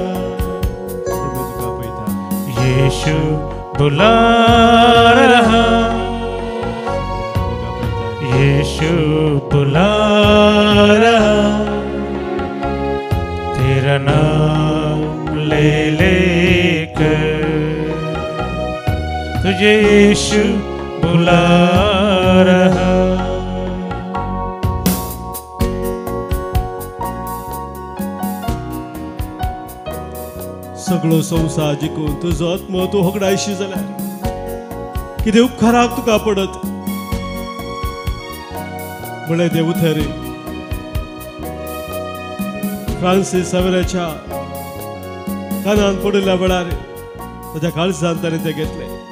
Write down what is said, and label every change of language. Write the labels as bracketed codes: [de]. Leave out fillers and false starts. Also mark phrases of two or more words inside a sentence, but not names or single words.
[hi] यीशु बुला रहा, यीशु बुला रहा, तेरा नाम ले लेकर तुझे यीशु बुला रहा। [kok] सगळो संसार जिखून तुजो आत्मो तूं होगडायशी जाल्यार कितें उपकाराक तुका पडत म्हळें देव थरी फ्रांसीस सावेराच्या कानान पडिल्ल्या वेळार ताच्या काळजांत ताणें तें घेतलें।